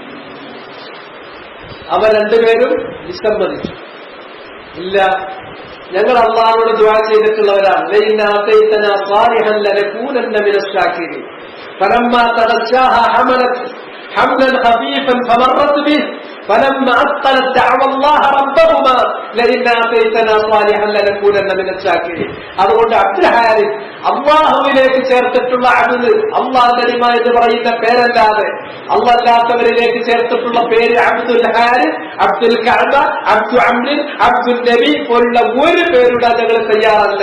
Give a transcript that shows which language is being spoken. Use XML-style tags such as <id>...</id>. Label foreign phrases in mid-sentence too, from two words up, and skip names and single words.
<ml>അവർ 2 പേരും വിസമ്മതിച്ചു. ഇല്ല, ഞങ്ങൾ അല്ലാഹുവോട് ദുആ ചെയ്തിട്ടുള്ളവരാണ്.</ml> <ar>لئن آتيتنا صالحا لنكونن من الشاكرين فلما تغشاها حملت حملا خفيفا فمرت به فلما أثقلت دعوا الله ربهما لئن آتيتنا صالحا لنكونن من الشاكرين.</ar> <ml>അതുകൊണ്ട് അബ്ദുൽ ഹാരിസ് അല്ലാഹുവിലേക്ക് ചേർത്തിട്ടുള്ള അബ്ദ്, അല്ലാഹുവിന്റെ അടിമ എന്ന് പറയുന്ന പേരല്ലാതെ അല്ലാത്തവരിലേക്ക് ചേർത്തിട്ടുള്ള പേര് അബ്ദുൽ ഹാരിസ്, അബ്ദുൽ കഅബ, അബ്ദു അംറിൻ, അബ്ദുൽ നബി പോലുള്ള ഒരു പേരുടെ ഞങ്ങൾ തയ്യാറല്ല.</ml>